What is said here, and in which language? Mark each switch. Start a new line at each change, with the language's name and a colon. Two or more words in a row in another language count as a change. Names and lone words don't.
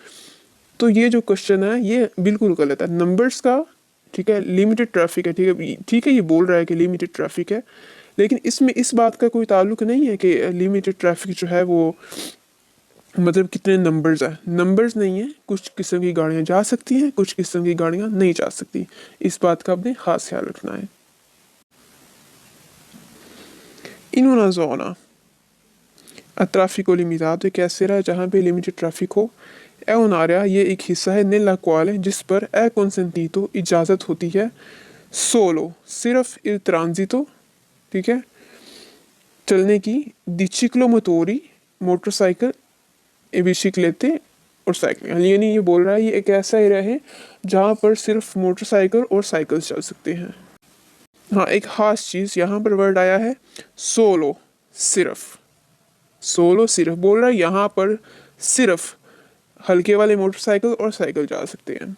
Hindi: तो ये जो क्वेश्चन है ये बिल्कुल गलत है, नंबर्स का, ठीक है,
English: limited traffic
Hindi: है, ठीक है, ठीक है, ये बोल रहा है कि
English: limited traffic
Hindi: है, लेकिन इसमें इस बात का कोई ताल्लुक नहीं है कि
English: limited traffic
Hindi: जो है वो मतलब कितने नंबर्स है, नंबर्स नहीं है, कुछ किस्म की गाड़ियाँ जा सकती हैं, कुछ किस्म की गाड़ियाँ नहीं जा सकती, इस बात का आपने खास ख्याल रखना है।
Italian: In una zona a traffico limitato,
Hindi: एक ऐसे रहा जहाँ पे
English: limited traffic
Hindi: हो,
Italian: è un'area,
Hindi: ये एक हिस्सा है,
Italian: nella quale,
Hindi: जिस पर
Italian: è consentito,
Hindi: इजाज़त होती है,
Italian: solo, सिर्फ il transito,
Hindi: ठीक है, चलने की,
Italian: di ciclomotori,
Hindi: मोटरसाइकिल, बिसिक्लेते और साइकिल। यानी ये बोल रहा है ये एक ऐसा एरिया है जहाँ पर सिर्फ मोटरसाइकिल और साइकिल चल सकते हैं। हाँ, एक खास चीज़ यहाँ पर वर्ड आया है, सोलो, सिर्फ, सोलो सिर्फ, बोल रहा है यहाँ पर सिर्फ हल्के वाले मोटरसाइकिल और साइकिल जा सकते हैं।